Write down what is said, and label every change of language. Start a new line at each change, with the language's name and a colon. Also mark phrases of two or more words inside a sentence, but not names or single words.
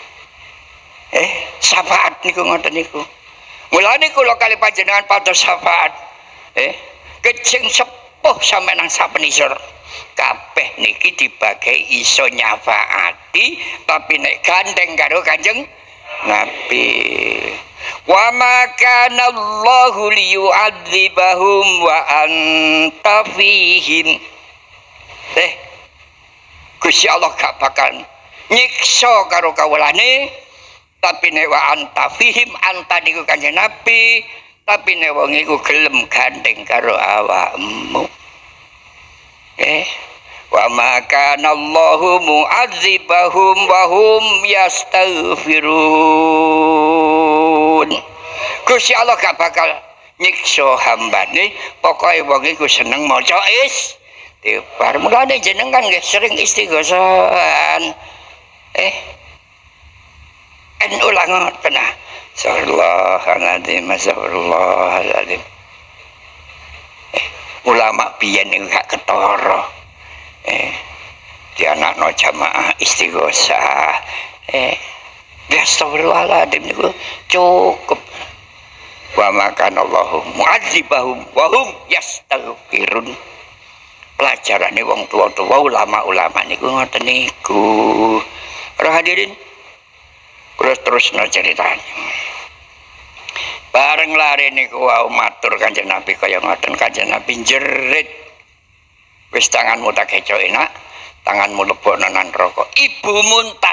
Javanese: Syafaat niku ngoten niku. Mulane kula kali panjenengan pados syafaat. Kecing sepuh sampe nang sapenisor. Kabeh niki dibagi iso nyafaati tapi nek gandeng karo Kanjeng Nabi.
Arabic: Wa ma kana Allahu liyu'adzibahum wa anta fihim.
Javanese: Gusti Allah gak bakal nyiksa karo kawulane tapi nek
Arabic: wa anta fihim,
Javanese: anta niku Kanjeng Nabi, tapi nek wong iku gelem gandeng karo awakmu.
Arabic: Wa ma kana Allahu mu'adzibahum wa hum yastaghfirun.
Javanese: Gusti Allah gak bakal nyiksa hambane pokoke wong iku seneng maca istighfar. Mulane jenengan nggih sering istighosan. Ulang ngoten ah. Astagfirullahaladzim. Ulama biyen niku gak ketara. Dianakno jamaah istighosah. Astagfirullahaladzim niku cukup.
Arabic: Wa makana Allahu mu'adzibahum wa hum yastaghfirun.
Javanese: Pelajarane wong tua-tua ulama-ulama niku ngoten niku.
Indonesian: Para hadirin, terus ceritanya.
Javanese: Bareng lari niku wau matur Kanjeng Nabi kaya ngoten. Kanjeng Nabi jerit, wis tanganmu tak kecoki nak, tanganmu lebokno nang neraka.